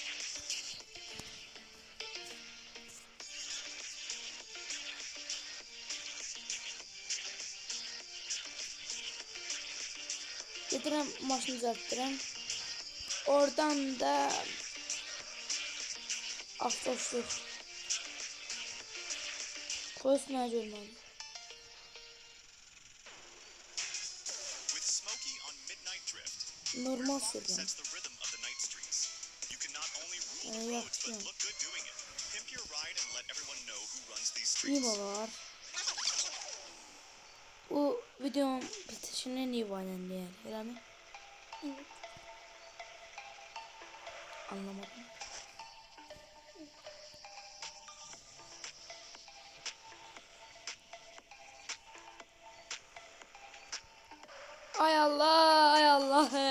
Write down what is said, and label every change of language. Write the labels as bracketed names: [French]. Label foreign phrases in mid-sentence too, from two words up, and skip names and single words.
[Azerbaijani] Gedirəm maşını düzəltdirəm. Oradan da avtoşdur. Polis mənə görmədi. [English] With Smokey on Midnight Drift, [Azerbaijani] Normal sürürəm. [English] sets the rhythm of the night streets. You can not only rule the [Azerbaijani] Ay, [English] roads, but [Azerbaijani] yaxşı. [English] look good doing it. Pimp your ride and let everyone know who runs these [Azerbaijani] Niva [English] streets. [Azerbaijani] var. Bu videonun bitişini Niva ilə deyər, eləmi? [Turkish] Evet. [Azerbaijani] Anlamadım. Ay Allah, ay Allah.